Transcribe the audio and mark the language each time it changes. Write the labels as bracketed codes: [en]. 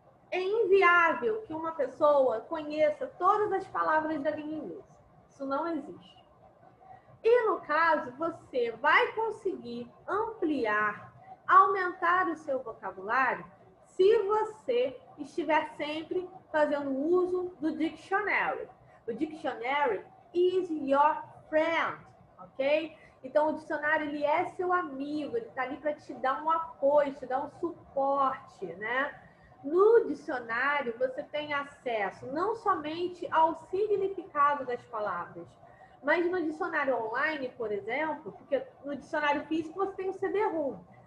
[pt] É inviável que uma pessoa conheça todas as palavras da língua inglesa. Isso não existe. E, no caso, você vai conseguir ampliar, aumentar o seu vocabulário se você estiver sempre fazendo uso do dictionary. [en] O dictionary is your friend, ok? [pt] Então, o dicionário, ele é seu amigo, ele está ali para te dar um apoio, te dar um suporte, né? No dicionário, você tem acesso não somente ao significado das palavras, mas no dicionário online, por exemplo, porque no dicionário físico você tem o CD-ROM.